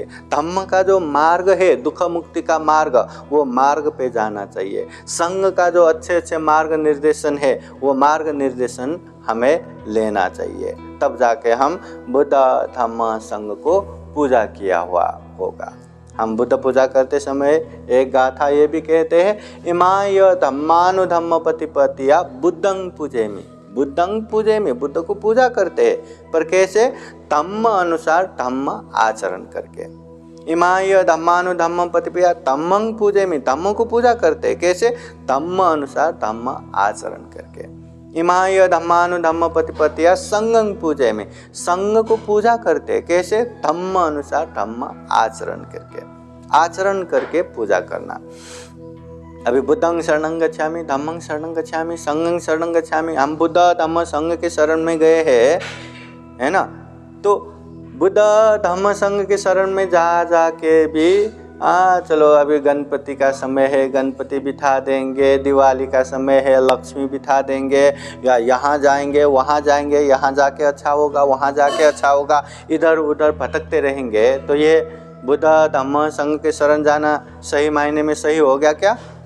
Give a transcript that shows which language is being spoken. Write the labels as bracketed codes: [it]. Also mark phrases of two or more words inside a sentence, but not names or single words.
[hi] धम्म का जो मार्ग है, दुख मुक्ति का मार्ग, वो मार्ग पे जाना चाहिए। संघ का जो अच्छे अच्छे मार्ग निर्देशन है वो मार्ग निर्देशन हमें लेना चाहिए, तब जाके हम बुद्ध धम्म संघ को पूजा किया हुआ होगा। हम बुद्ध पूजा करते समय एक गाथा ये भी कहते हैं, [pi] इमाय धम्मानुधम्म प्रतिपत्तिया बुद्धं पूजेमि। बुद्धं पूजेमि, [hi] बुद्ध को पूजा करते हैं, पर कैसे? धम्म अनुसार धम्म आचरण करके। [pi] इमाय धम्मानुधम्म प्रतिपत्तिया धम्मं पूजेमि, [hi] धम्म को पूजा करते हैं, कैसे? धम्म अनुसार धम्म आचरण करके। [pi] इमाय धम्मानुधम्म प्रतिपत्तिया संघं पूजेमि, [hi] संघ को पूजा करते, कैसे? धम्म अनुसार धम्म आचरण करके, आचरण करके पूजा करना। [pi] अभी बुद्धं शरणं गच्छामि, धम्मं शरणं गच्छामि, संघं शरणं गच्छामि, [hi] हम बुद्ध धम्म संघ के शरण में गए हैं, है ना? तो बुद्ध धम्म संघ के शरण में जा के भी चलो अभी गणपति का समय है, गणपति बिठा देंगे, दिवाली का समय है, लक्ष्मी बिठा देंगे, या यहाँ जाएंगे वहाँ जाएंगे, यहाँ जाके अच्छा होगा वहाँ जाके अच्छा होगा, इधर उधर भटकते रहेंगे, तो ये बुद्ध धम्म संघ के शरण जाना सही मायने में सही हो गया क्या?